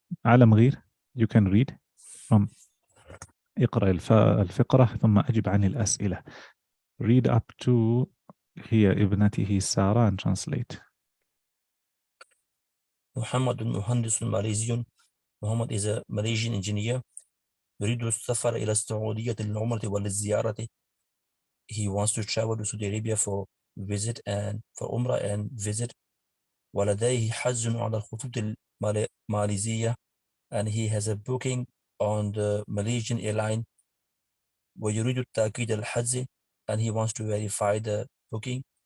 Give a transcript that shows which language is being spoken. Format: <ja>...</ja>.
<en>على مغير, you can read from</en> <ar>اقرأ الفقرة ثم أجب عن الأسئلة.</ar> <en>Read up to</en> <ar>هي ابنته سارة</ar> <en>and translate.</en> <ar>محمد مهندس ماليزي.</ar> <en>Muhammad is a Malaysian engineer.</en> <ar>يريد السفر إلى السعودية للعمرة وللزيارة.</ar> <en>He wants to travel to Saudi Arabia for visit and for Umrah and visit.</en> <ar>ولديه حجز على الخطوط الماليزية,</ar> <en>and he has a booking on the Malaysian airline.</en> <ar>ويريد التأكيد الحجز,</ar> <en>and he wants to verify the booking.</en>